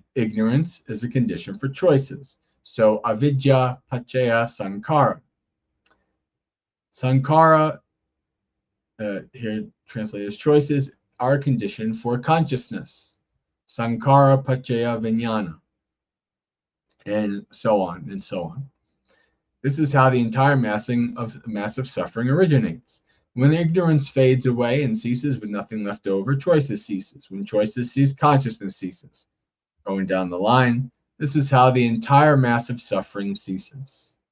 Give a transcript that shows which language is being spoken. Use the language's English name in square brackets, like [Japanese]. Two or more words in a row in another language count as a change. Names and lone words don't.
[English] Ignorance is a condition for choices. So, avidya, [Pali] paccaya, sankhara. [English] Sankhara, here translated as choices, are a condition for consciousness. [Pali] Sankhara, paccaya, vijnana, [English] and so on and so on. This is how the entire massive suffering originates. When ignorance fades away and ceases with nothing left over, choices ceases. When choices cease, consciousness ceases. Going down the line, this is how the entire massive suffering ceases.